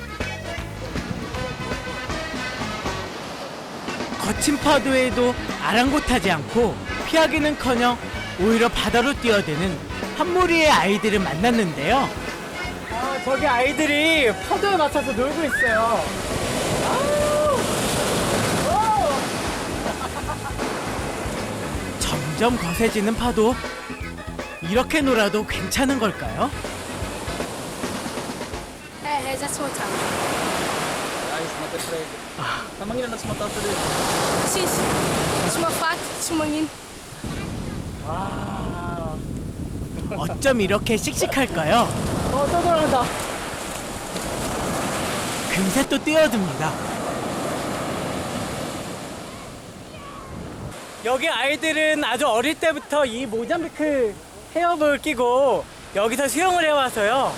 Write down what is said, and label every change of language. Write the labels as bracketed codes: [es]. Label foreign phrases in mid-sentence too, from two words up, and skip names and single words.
[ko] 거친 파도에도 아랑곳하지 않고 피하기는커녕 오히려 바다로 뛰어드는 한 무리의 아이들을 만났는데요. 저기 아이들이 파도에 맞춰서 놀고 있어요. 점점 거세지는 파도. 이렇게 놀아도 괜찮은 걸까요? já sou tchau. Sim, uma faca, uma 어쩜 이렇게 씩씩할까요? 또 들어간다. 금세 또 뛰어듭니다. 여기 아이들은 아주 어릴 때부터 이 모잠비크 헤어복을 끼고 여기서 수영을 해와서요.